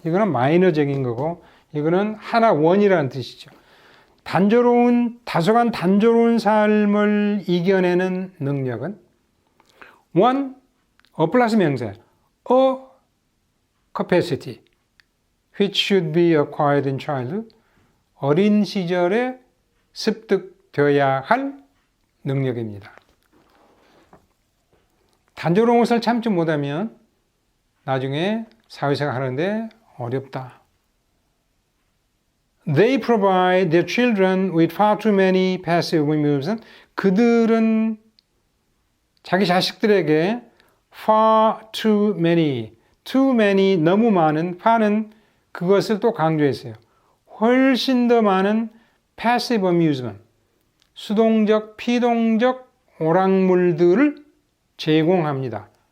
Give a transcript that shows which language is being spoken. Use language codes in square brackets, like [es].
[ko] 이거는 마이너적인 거고, 이거는 하나, 원이라는 뜻이죠. 단조로운, 다소간 단조로운 삶을 이겨내는 능력은 one, 플러스 명사, a capacity, [en] which should be acquired in childhood. [ko] 어린 시절에 습득되어야 할 능력입니다. 단조로운 것을 참지 못하면 나중에 사회생활 하는데 어렵다. [en] They provide their children with far too many passive amusement. [ko] 그들은 자기 자식들에게 far too many, 너무 많은, far는 그것을 또 강조했어요. 훨씬 더 많은 passive amusement, 수동적, 피동적 오락물들을 제공합니다.